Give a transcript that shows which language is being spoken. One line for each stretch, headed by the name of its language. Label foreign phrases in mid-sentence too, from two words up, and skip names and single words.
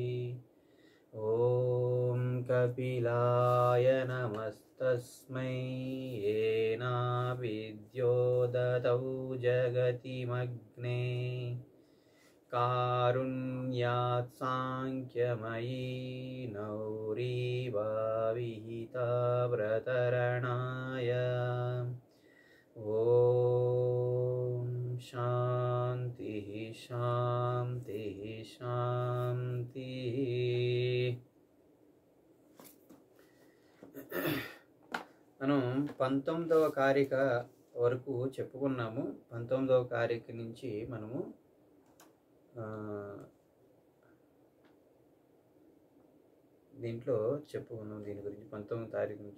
Sanskrit: ओम कपिलाय नमस्तस्मै येनाविद्यो ददौ जगतिमग्ने कारुण्यात् सांख्यमयी नौरीवाविहिता व्रतरणाय। ओम शांतिः शांतिः शांतिः।
Telugu: మనం 19వ కారిక వరకు చెప్పుకున్నాము. 19వ కారిక నుంచి మనము దీంట్లో చెప్పుకున్నాం దీని గురించి 19వ తారీఖు నుంచి.